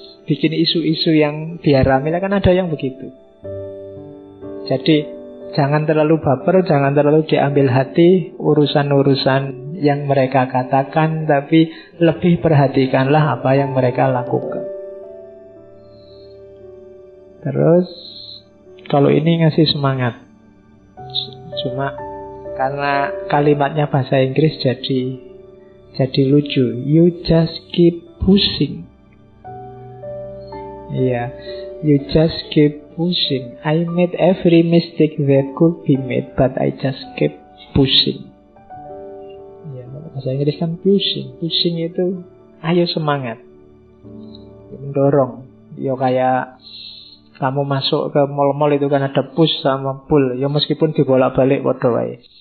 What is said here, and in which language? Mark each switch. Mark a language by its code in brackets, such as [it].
[id] Bikin isu-isu yang biar rame, kan ada yang begitu. Jadi jangan terlalu baper, jangan terlalu diambil hati urusan-urusan yang mereka katakan, tapi lebih perhatikanlah apa yang mereka lakukan. Terus kalau ini ngasih semangat, cuma karena kalimatnya bahasa Inggris jadi lucu. [en] You just keep pushing. Iya, you just keep pushing. I made every mistake that could be made, but I just keep pushing. [id] Ya, bahasa Inggris kan pushing. Pushing itu ayo semangat, mendorong. Ya kayak kamu masuk ke mall-mall itu kan ada push sama pull. Ya meskipun dibolak-balik [jv] padha wae.